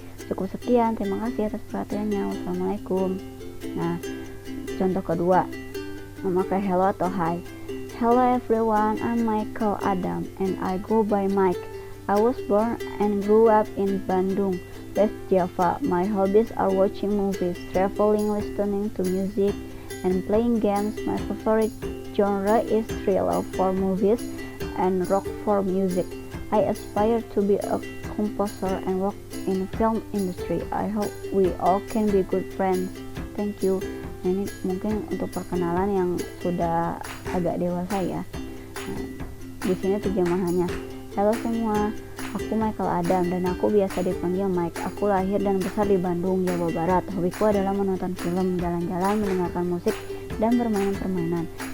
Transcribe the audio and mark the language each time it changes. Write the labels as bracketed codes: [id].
[id] Cukup sekian, terima kasih atas perhatiannya. Wassalamualaikum. Nah, contoh kedua, memakai hello atau hi. [en] Hello everyone, I'm Michael Adam and I go by Mike. I was born and grew up in Bandung, West Java. My hobbies are watching movies, traveling, listening to music, and playing games. My favorite genre is thriller for movies and rock for music. I aspire to be a composer and work in film industry. I hope we all can be good friends. Thank you. [id] Nah, ini mungkin untuk perkenalan yang sudah agak dewasa ya. Nah, di sini terjemahannya. Halo semua, aku Michael Adam dan aku biasa dipanggil Mike. Aku lahir dan besar di Bandung, Jawa Barat. Hobiku adalah menonton film, jalan-jalan, mendengarkan musik, dan bermain permainan.